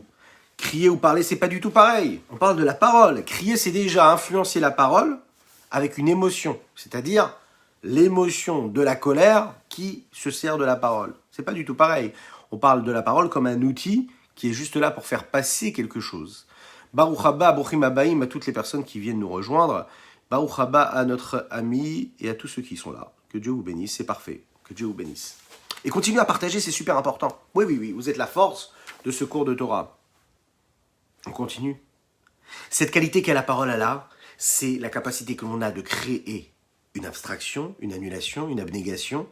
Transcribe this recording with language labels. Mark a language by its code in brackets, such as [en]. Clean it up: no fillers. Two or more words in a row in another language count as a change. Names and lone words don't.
[fr] Crier ou parler c'est pas du tout pareil. On parle de la parole. Crier c'est déjà influencer la parole avec une émotion, c'est-à-dire l'émotion de la colère qui se sert de la parole. C'est pas du tout pareil. On parle de la parole comme un outil qui est juste là pour faire passer quelque chose. [he] ברוך הבא, ברוכים הבאים [fr] à toutes les personnes qui viennent nous rejoindre. [he] ברוך הבא [fr] à notre ami et à tous ceux qui sont là. Que Dieu vous bénisse, c'est parfait. Que Dieu vous bénisse. Et continuez à partager, c'est super important. Oui, vous êtes la force de ce cours de Torah. On continue. Cette qualité qu'a la parole là, c'est la capacité que l'on a de créer une abstraction, une annulation, une abnégation.